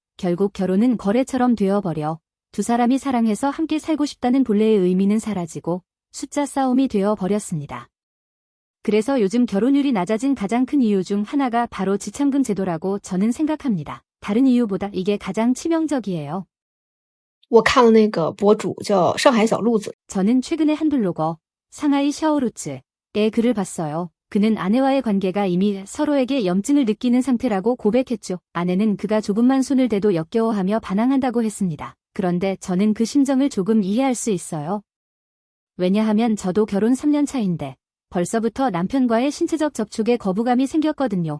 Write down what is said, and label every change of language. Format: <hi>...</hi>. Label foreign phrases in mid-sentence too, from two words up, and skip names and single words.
<ko>결국 결혼은 거래처럼 되어버려 두 사람이 사랑해서 함께 살고 싶다는 본래의 의미는 사라지고 숫자 싸움이 되어 버렸습니다. 그래서 요즘 결혼율이 낮아진 가장 큰 이유 중 하나가 바로 지참금 제도라고 저는 생각합니다. 다른 이유보다 이게 가장 치명적이에요.</ko> <zh>我看了那个博主叫上海小鹿子，</zh> <ko>저는 최근에 한 블로거 상하이 샤오루츠의 글을 봤어요. 그는 아내와의 관계가 이미 서로에게 염증을 느끼는 상태라고 고백했죠. 아내는 그가 조금만 손을 대도 역겨워하며 반항한다고 했습니다. 그런데 저는 그 심정을 조금 이해할 수 있어요. 왜냐하면 저도 결혼 3년 차인데 벌써부터 남편과의 신체적 접촉에 거부감이 생겼거든요.</ko>